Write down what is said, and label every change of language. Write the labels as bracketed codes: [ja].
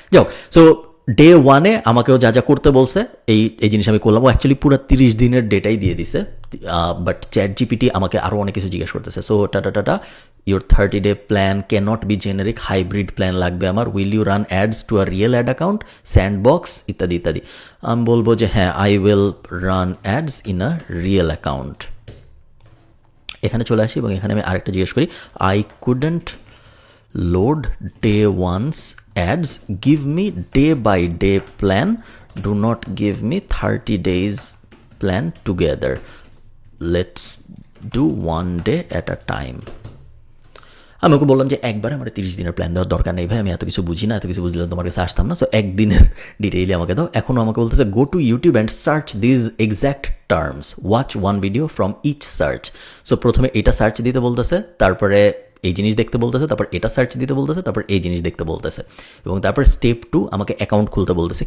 [bn] যাও, so day 1-এ আমাকেও যা যা করতে বলছে এই জিনিস আমি করলাম। ও অ্যাকচুয়ালি পুরো 30 দিনের ডেটাই দিয়ে দিছে, বাট চ্যাট জিপিটি আমাকে আরও অনেক কিছু জিজ্ঞেস করতেছে। [en] so that your 30-day plan cannot be generic, [bn] hybrid plan লাগবে আমার। [en] Will you run ads to a real ad account, sandbox, ইত্যাদি ইত্যাদি। [bn] আমি বলবো যে হ্যাঁ, [en] I will run ads in a real account. [bn] এখানে চলে আসি এবং এখানে আমি আরেকটা জিজ্ঞেস করি, [en] I couldn't load day 1's ads, give me day by day plan, do not give me 30 days plan together, let's do one day at a time. [bn] আমি ওকে বললাম যে একবারে আমার 30 দিনের প্ল্যান দেওয়ার দরকার নেই ভাই, আমি এত কিছু বুঝি না, এত কিছু বুঝলে তোমার কাছে আসতাম না। সো একদিনের ডিটেইলে আমাকে দাও। এখনও আমাকে বলতেছে [en] Go to YouTube and search these exact terms, watch one video from each search. [bn] So প্রথমে এটা সার্চ দিতে বলতেছে, তারপরে এই জিনিস দেখতে বলতেছে, তারপর এটা সার্চ দিতে বলতেছে, তারপর এই জিনিস দেখতে বলতেছে, এবং তারপর স্টেপ 2 আমাকে অ্যাকাউন্ট খুলতে বলতেছে।